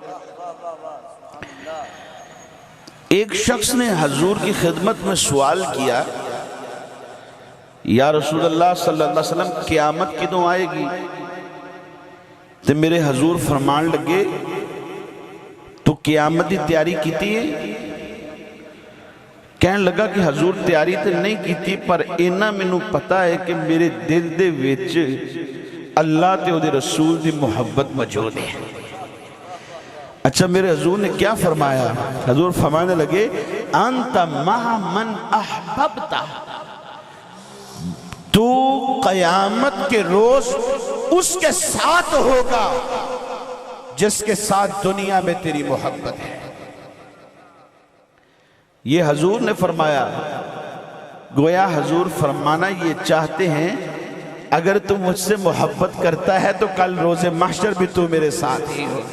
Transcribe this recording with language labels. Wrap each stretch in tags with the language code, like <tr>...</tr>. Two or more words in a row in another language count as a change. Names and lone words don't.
<ur>ایک شخص نے حضور کی خدمت میں سوال کیا،</ur> <ar>یا رسول اللہ صلی اللہ علیہ وسلم</ar> <ur>قیامت کدوں آئے گی؟</ur> <pa>تو میرے حضور فرمان لگے، تو قیامت دی تیاری کیتی ہے؟ کہنے لگا کہ حضور تیاری تے نہیں کیتی، پر اینا مینوں پتا ہے کہ میرے دل دے وچ اللہ تے دے رسول دی محبت موجود ہے۔</pa> <ur>اچھا میرے حضور نے کیا فرمایا؟ حضور فرمانے لگے،</ur> <ar>انت مع من احببتا،</ar> <ur>تو قیامت کے روز اس کے ساتھ ہوگا جس کے ساتھ دنیا میں تیری محبت ہے۔ یہ حضور نے فرمایا، گویا حضور فرمانا یہ چاہتے ہیں اگر تم مجھ سے محبت کرتا ہے تو کل روز محشر بھی تو میرے ساتھ ہی ہوگا۔</ur>